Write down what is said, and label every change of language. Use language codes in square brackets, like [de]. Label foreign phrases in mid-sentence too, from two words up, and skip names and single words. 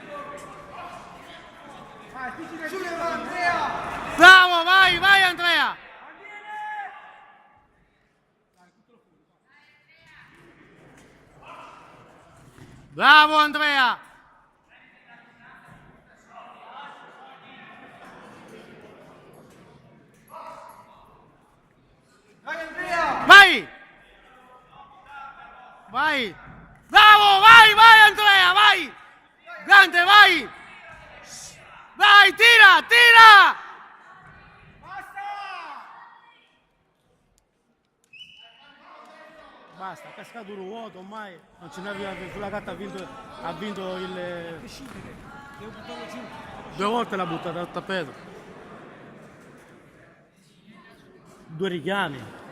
[it] Bravo, vai, vai Andrea! Bravo Andrea! Vai! Vai! Bravo, vai, vai Andrea, vai! Grande, vai! Vai, tira, tira! Basta, ha cascato un vuoto ormai, non ce n'aveva sulla carta, ha vinto il... Due volte l'ha buttata al tappeto. Due richiami.